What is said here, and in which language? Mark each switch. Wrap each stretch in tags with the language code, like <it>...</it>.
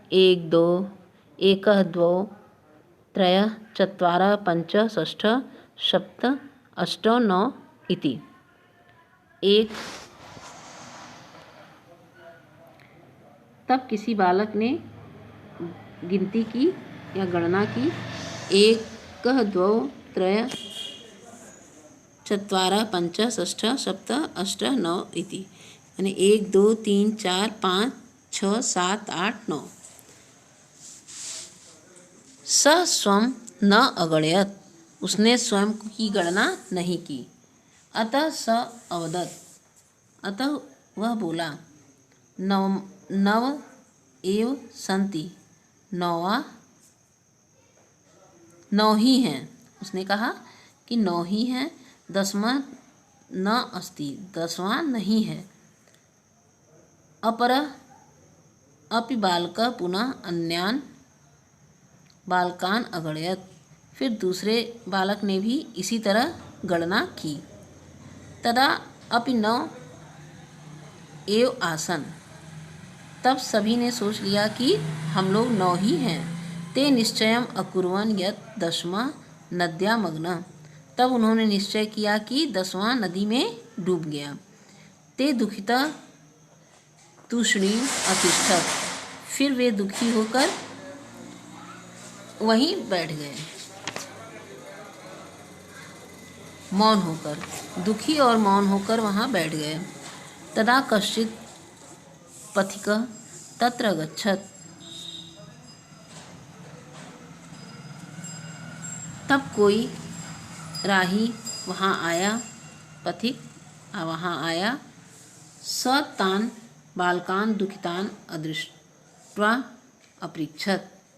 <hi>एक दो,</hi> <sa>एकः द्वौ, त्रयः चत्वारः पंच षष्ठ सप्त अष्टौ नौ इति।</sa> <hi>तब किसी बालक ने गिनती की या गणना की।</hi> <sa>एकः द्वौ त्रयः चत्वारः पंच षष्ठ सप्त अष्ट नौ इति।</sa> <hi>यानी 1 2 3 4 5 6 7 8 9।</hi> <sa>स स्वं न अगणयत्।</sa> <hi>उसने स्वयं की गणना नहीं की।</hi> <sa>अतः स अवदत्।</sa> <hi>अतः वह बोला,</hi> <sa>नव एव सन्ति।</sa> <hi>9 ही हैं। उसने कहा कि 9 ही हैं।</hi> <sa>10वां न अस्ति।</sa> <hi>10वां नहीं है।</hi> <sa>अपरः अपि बालकः पुनः अन्यान् बालकान् अगणयत्।</sa> <hi>फिर दूसरे बालक ने भी इसी तरह गणना की।</hi> <sa>तदा अपि 9 एव आसन्।</sa> <hi>तब सभी ने सोच लिया कि हम लोग 9 ही हैं।</hi> <sa>ते निश्चयम् अकुर्वन् यत् 10वां नद्यामग्नः।</sa> <hi>तब उन्होंने निश्चय किया कि 10वां नदी में डूब गया।</hi> <sa>ते दुःखितः तूष्णीम् अतिष्ठत्।</sa> <hi>फिर वे दुखी होकर वहीं बैठ गए। मौन होकर, दुखी और मौन होकर वहाँ बैठ गए।</hi> <sa>तदा कश्चित् पथिकः तत्र गच्छत्।</sa> <hi>तब कोई राही वहाँ आया, पथिक वहाँ आया।</hi> <sa>स तान् बालकान् दुःखितान् अदृष्ट्वा अपृच्छत्।</sa>